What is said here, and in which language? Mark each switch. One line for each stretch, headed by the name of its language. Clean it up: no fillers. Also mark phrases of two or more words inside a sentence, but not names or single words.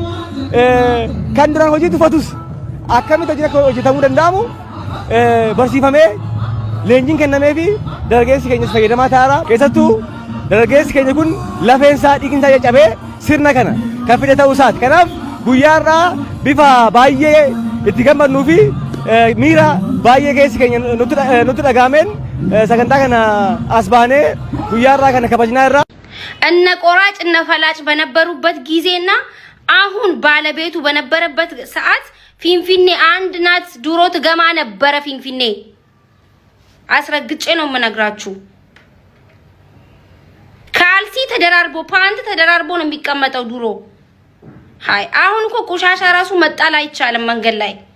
Oromo: kan duraan hojii tufatus akkamitti hojjetamuu danda'amu barsiifamee leenjiin kennamee fi dargaggeessi keenyas fayyadamaa ta'ara keessattuu dargaggeessi keenya kun lafeensaa dhiiginsaa caccabee sirna kana kan fide ta'uu isaati kanaaf guyyaarraa bifa baay'ee itti gammannuu fi miira baay'ee keessi keenya nutti dhagaameen sagantaa kana as baanee guyyaarraa kana kabajnaa irraa
Amharic: እነ ቆራጭ እነ ፈላጭ በነበሩበት ጊዜና አሁን ባለቤቱ በነበረበት ሰዓት ፊንፊኔ አንድ ናት ድሮ ትገማ ነበረ ፊንፊኔ አስረግጬ ነው የምነግራችሁ ካልሲ ተደራርቦ ፓንት ተደራርቦ ነው የሚቀመጠው ድሮ ሃይ አሁን እኮ ቆሻሻ ራሱ መጣል አይቻልም መንገድ ላይ